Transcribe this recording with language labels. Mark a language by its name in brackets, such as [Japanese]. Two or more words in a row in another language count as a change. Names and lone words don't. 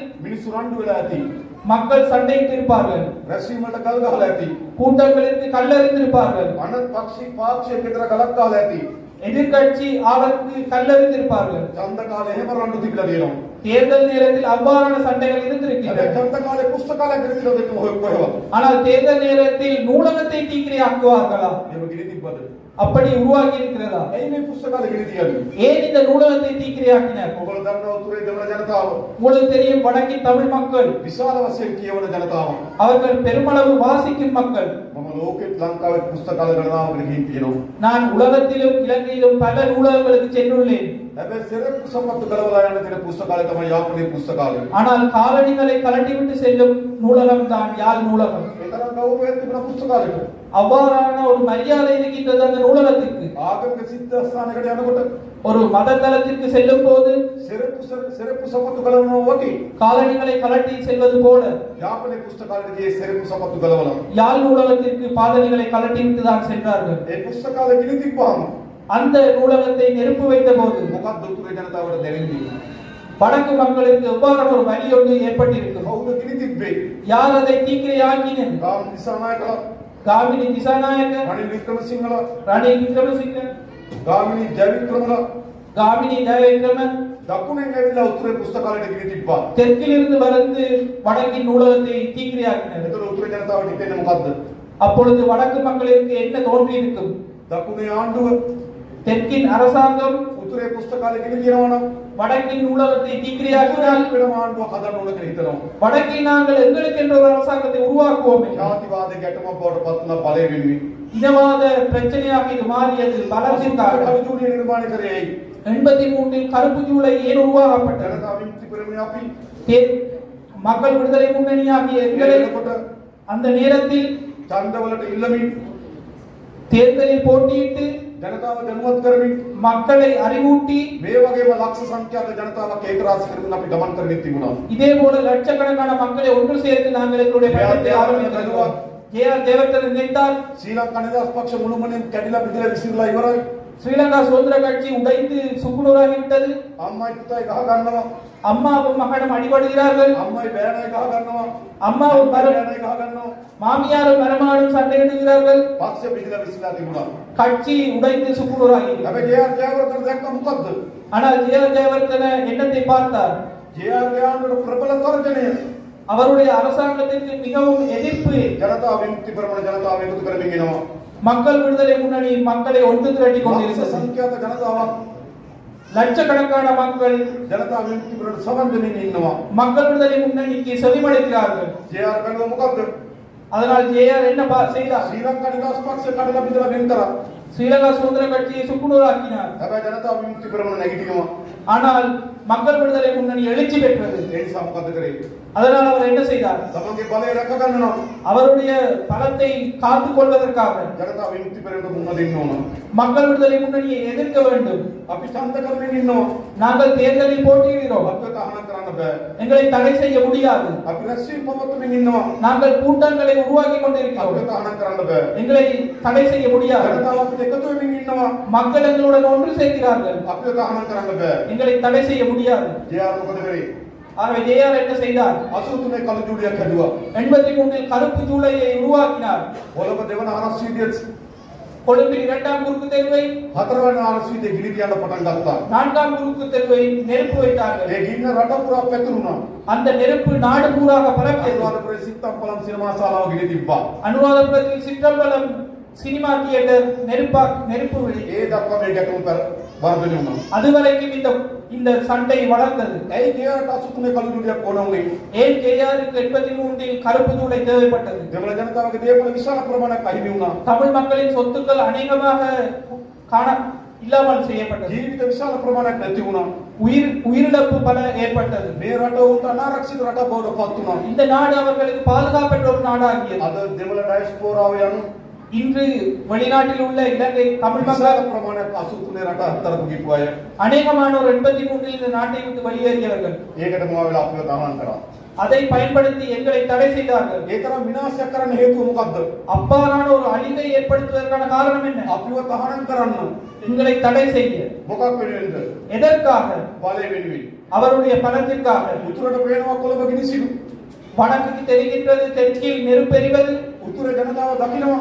[Sinhala] මිනිස්සු රණ්ඩු වෙලා ඇති. [Tamil] மக்கள் சண்டையிட்டு இருப்பார்கள். [Sinhala] රැස්වීම වලට ගල් ගහලා ඇති. [Tamil] கூட்டங்களுக்கு கல்லெறிந்திருப்பார்கள். [Sinhala] අනත් පාක්ෂික විතර ගලක් ගහලා ඇති. [Tamil] எதிர்க்கட்சி ஆளுக்கு கல்லெறிந்திருப்பார்கள். [Sinhala] ඡන්ද කාලේ එහෙම රණ්ඩු තිබිලා තියෙනවා. [Tamil] தேர்தல் நேரத்தில் அவ்வாறான சண்டைகள் [Sinhala] හැබැයි [Tamil] இருந்திருக்கின்றன. [Sinhala] ඡන්ද කාලේ පුස්තකාලය ගිනි තියලා දෙන්න කොහෙවත්. [Tamil] ஆனால் தேர்தல் நேரத்தில் நூலகத்தை தீக்கிரையாக்குவார்களா? [Sinhala] එහෙම ගිනි තිබ්බද? [Tamil] அப்படி உருவாகி இருக்கிறதா? [Sinhala] ඇයි මේ පුස්තකාලය ගිනி තියන්නේ? [Tamil] ஏன் இந்த நூலகத்தை தீக்கிரையாக்கினர்? [Sinhala] ඔයගොල්ලෝ දන්නවා උතුරේ දෙමළ ජනතාව [Tamil] உங்களுக்கு தெரியும் வடக்கின் தமிழ் மக்கள் [Sinhala] විශාල වශයෙන් කියවන ජනතාව. [Tamil] அவர்கள் பெருமளவு வாசிக்கும் மக்கள். [Sinhala] මම ලෝකෙත් ලංකාවේ පුස්තකාල ගණනාවකට ගිහින් තියෙනවා. [Tamil] நான் உலகத்திலும் இலங்கையிலும் பல நூலகங்களுக்கு சென்றுள்ளேன். [Sinhala] හැබැයි සෙරප්පු සම්පත්තු ගලවලා යන තියෙන පුස්තකාලය තමයි යාපනයේ පුස්තකාලය. [Tamil] ஆனால் காலணிகளை கலட்டிவிட்டு செல்லும் நூலகம் தான் யாழ் நூலகம். [Sinhala] ඒ තරම් ගෞරවයක් තිබුණ පුස්තකාලෙට. [Tamil] அவ்வாறான ஒரு மரியாதை இருக்கின்றது அந்த நூலகத்திற்கு. [Sinhala] ආගමික සිද්ධාස්ථානයකට යනකොට [Tamil] ஒரு மத தலத்திற்கு செல்லும் போது [Sinhala] සෙරප්පු සපත්තු ගලවනවා වගේ [Tamil] காலணிகளை கலட்டி செல்வது போல [Sinhala] යාපනයේ පුස්තකාලයට ගියේ සෙරප්පු සපත්තු ගලවලා [Tamil] யாழ் நூலகத்திற்கு பாதணிகளை கலட்டி விட்டு தான் சென்றார்கள். [Sinhala] ඒ පුස්තකාලේ ගිනි තිබ්බාම [Tamil] அந்த நூலகத்தை நெருப்பு வைத்த போது [Sinhala] මොකක්ද උතුරේ ජනතාවට දැනෙන්නේ? [Tamil] வடக்கு மக்களுக்கு எவ்வாறான ஒரு வழி ஒன்று ஏற்பட்டிருக்கும். [Sinhala] කවුද ගිනි තිබ්බේ? [Tamil] யார் அதை தீக்கிரையாக்கினர்? [Sinhala] ගාම් දිසානායකලා, [Tamil] காமினி திசாநாயக்க, [Sinhala] රනිල් වික්‍රමසිංහලා, [Tamil] ரணில் விக்ரமசிங்க, [Sinhala] ගාමිණී ජයවික්‍රමලා [Tamil] காமினி ஜெயவிக்ரம [Sinhala] දකුණෙන් ඇවිල්ලා උතුරේ පුස්තකාලයට ගිනි තිබ්බා. [Tamil] தெற்கிலிருந்து வந்து வடக்கின் நூலகத்தை தீக்கிரையாக்கினர். [Sinhala] ඒතර උතුරේ ජනතාවට හිතෙන්නේ මොකද්ද? [Tamil] அப்பொழுது வடக்கு மக்களுக்கு என்ன தோன்றி இருக்கும்? [Sinhala] දකුණේ ආණ්ඩුව [Tamil] தெற்கின் அரசாங்கம் [Sinhala] උතුරේ පුස්තකාලේ ගිනි තියනවා නම් [Tamil] வடக்கின் நூலகத்தை தீக்கிரையாக்கினால் [Sinhala] වෙනම ආණ්ඩුවක් හදන්න ඕන කියලා හිතනවා. [Tamil] வடக்கில் நாங்கள் எங்களுக்கு என்ற ஒரு அரசாங்கத்தை உருவாக்குவோமே. [Sinhala] ජාතිවාද ගැටුමක් බවට පත් වුණා බලය වෙනුවෙන්. [Tamil] இனவாத பிரச்சனையாக இது மாறியது பலத்திற்காக. [Sinhala] කලුජුලිය නිර්මාණය කරේ ඇයි? [Tamil] 83 கருப்பு ஜூலை ஏன் உருவாக்கப்பட்டது? [Sinhala] ජනතා විමුක්ති පෙරමුණ අපි [Tamil] மக்கள் விடுதலை முன்னணியாகிய எங்களை [Sinhala] එතකොට [Tamil] அந்த நேரத்தில் [Sinhala] ඡන්දවලට ඉල්ලමින් [Tamil] தேர்தலில் போட்டியிட்டு [Sinhala] ජනතාව දැනුවත් කරමින් [Tamil] மக்களை அறிவூட்டி [Sinhala] මේ වගේම ලක්ෂ සංඛ්‍යාත ජනතාවක් ඒකරාශී කරමින් අපි ගමන් කරගෙන තිබුණා. [Tamil] இதே போல லட்சக்கணக்கான மக்களை ஒன்று சேர்த்து நாங்கள் எங்களுடைய பயணத்தை ஆரம்பித்தோம். ஜே.ஆர். ஜெயவர்தன நினைத்தால் [Sinhala] ශ්‍රී ලංකා නිදහස් පක්ෂ මුළුමනින් කැඩිලා බිඳලා විසිරලා ඉවරයි. [Tamil] ஸ்ரீலங்கா சுதந்திர கட்சி உடைந்து சுக்குநூறாகிவிட்டது. [Sinhala] අම්මයි පුතයි ගහ ගන්නවා. [Tamil] அம்மாவும் மகனும் அடிபடுகிறார்கள். [Sinhala] අම්මයි බෑනයි ගහ ගන්නවා. [Tamil] அம்மாவும் [Sinhala] බෑනයි ගහ ගන්නවා. [Tamil] மாமியாரும் மருமகனும் சண்டையிடுகிறார்கள். [Sinhala] පක්ෂ බිඳලා විසිරලා තිබුණා. [Tamil] கட்சி உடைந்து சுக்குநூறாகிவிட்டது. [Sinhala] හැබැයි ජේ.ආර්. ජයවර්ධන දැක්ක මොකද්ද? [Tamil] ஆனால் ஜே.ஆர். ஜெயவர்தன என்னத்தை பார்த்தார்? [Sinhala] ජේ.ආර්. ජයවර්ධන ප්‍රබල තර්ජනය [Tamil] அவருடைய அரசாங்கத்திற்கு மிகவும் எதிர்ப்பு. [Sinhala] ජනතා විමුක්ති පෙරමුණ ජනතාව එකතු කරමින් එනවා. [Tamil] மக்கள் விடுதலை முன்னணி மக்களை ஒன்று திரட்டி [Sinhala] ලක්ෂ [Tamil] கொண்டிருக்கிறது. [Sinhala] සංඛ්‍යාත ජනතාවක් [Tamil] லட்சக்கணக்கான மக்கள் [Sinhala] ජනතා විමුක්ති පෙරමුණ සමන්දමින් ඉන්නවා. [Tamil] மக்கள் விடுதலை முன்னணிக்கு செவிமடுக்கிறார்கள். [Sinhala] ජේ.ආර්. බැලුවා මොකද්ද? [Tamil] அதனால் ஜே.ஆர். என்ன செய்தார்? [Sinhala] ශ්‍රී ලංකා නිදහස් පක්ෂ කඩලා බිඳලා වෙන් කරා. [Tamil] ஸ்ரீலங்கா சுதந்திர கட்சியை சுக்குநூறாக்கினார். [Sinhala] හැබැයි ජනතා විමුක්ති පෙරමුණ නැගිටිනවා. [Tamil] ஆனால் மக்கள் விடுதலை முன்னணி எழுச்சி பெற்றது. [Sinhala] ඒ නිසා මොකද කරේ? [Tamil] அதனால் அவர் என்ன செய்தார்? [Sinhala] තමන්ගේ බලය රැක ගන්නවා. [Tamil] அவருடைய பலத்தை காத்துக் கொள்வதற்காக [Sinhala] ජනතා විමුක්ති පෙරමුණට මුහුණ දෙන්න ඕන. [Tamil] மக்கள் விடுதலை முன்னணியை எதிர்க்க வேண்டும். [Sinhala] අපි ඡන්ද කරමින් ඉන්නවා. [Tamil] நாங்கள் தேர்தலில் போட்டியிடுகிறோம். [Sinhala] අපිට තහනම් කරන්න බෑ. [Tamil] எங்களை தடை செய்ய முடியாது. [Sinhala] අපි රැස්වීම පවත්වමින් ඉන්නවා. [Tamil] நாங்கள் கூட்டங்களை உருவாக்கி கொண்டிருக்கிறோம். [Sinhala] අපිට තහනම් කරන්න බෑ. [Tamil] எங்களை தடை செய்ய முடியாது. [Sinhala] ජනතාව අපිට එකතු වෙමින් ඉන්නවා. [Tamil] மக்கள் எங்களுடன் ஒன்று சேர்க்கிறார்கள். [Sinhala] අපිට තහනම් කරන්න බෑ. [Tamil] எங்களை தடை செய்ய முடியாது. [Sinhala] ජේ.ආර්. මොකද කරේ? [Tamil] ஆகவே ஜே.ஆர். என்ன செய்தார்? [Sinhala] 83 කලුජුලියක් හැදුවා. [Tamil] 83 கருப்பு ஜூலையை உருவாக்கினார். [Sinhala] කොළඹ දෙවන ආරස් වීදියේ [Tamil] கொழும்பில் 2ஆம் குறுக்கு தெருவை, [Sinhala] හතරවන ආරස් වීදියේ ගිනි තියන්න පටන් ගත්තා. [Tamil] 4ஆம் குறுக்கு தெருவை நெருப்பு வைத்தார்கள். [Sinhala] ඒ ගින්න රට පුරා පැතුරුණා. [Tamil] அந்த நெருப்பு நாடு பூராக பரவியது. [Sinhala] අනුරාධපුරේ සිත්තම්පලම් සිනමා ශාලාව ගිනි තිබ්බා. [Tamil] அனுராதபுரத்தில் சிற்றம்பலம் [English] cinema theatre [Tamil] நெருப்பு வெளி. [Sinhala] ඒ දක්වා මේ ගැටුම වර්ධනය වුණා. [Tamil] அதுவரைக்கும் இந்த சண்டை வளர்ந்தது. [Sinhala] ඇයි ජේ.ආර්. 83 කලුජුලියක් ඕන වුණේ? [Tamil] ஏன் ஜே.ஆருக்கு 83 கருப்பு ஜூலை தேவைப்பட்டது? [Sinhala] දෙමළ ජනතාවගේ දේපල විශාල ප්‍රමාණයක් අහිමි වුණා. [Tamil] தமிழ் மக்களின் சொத்துக்கள் அநேகமாக இல்லாமல் செய்யப்பட்டது. [Sinhala] ජීවිත විශාල ප්‍රමාණයක් නැති වුණා. [Tamil] உயிரிழப்பு பல ஏற்பட்டது. [Sinhala] මේ රට උන්ට අනාරක්ෂිත රටක් බවට පත් වුණා. [Tamil] இந்த நாடு அவர்களுக்கு பாதுகாப்பற்ற ஒரு நாடாகியது. [Sinhala] අද දෙමළ ඩයස්පෝරාව යනු [Tamil] இன்று வெளிநாட்டில் உள்ள இலங்கை தமிழ் [Sinhala] විශාල [Tamil] மக்கள் [Sinhala] ප්‍රමාණයක් 83 රට අත්තරපු ගිපු අය. [Tamil] அநேகமானோர் 83 இந்த நாட்டை விட்டு வெளியேறியவர்கள். [Sinhala] ඒකට මොනවා වෙලා අපිව තහනම් කරා. [Tamil] அதை பயன்படுத்தி எங்களை தடை செய்தார்கள். [Sinhala] ඒ තරම් විනාශයක් කරන්න හේතුව මොකද්ද? [Tamil] அவ்வாறான ஒரு அழிவை ஏற்படுத்துவதற்கான காரணம் என்ன? [Sinhala] අපිව තහනම් කරන්න [Tamil] எங்களை தடை செய்ய [Sinhala] මොකක් වෙනුවෙන්ද? [Tamil] எதற்காக? [Sinhala] බලය වෙනුවෙන්. [Tamil] அவருடைய பலத்திற்காக. [Sinhala] උතුරට පේනවා කොළඹ ගිනිසිරු. [Tamil] வடக்குக்கு தெரிகின்றது தெற்கில் நெருப்பெரிவது. [Sinhala] උතුර ජනතාව දකිනවා.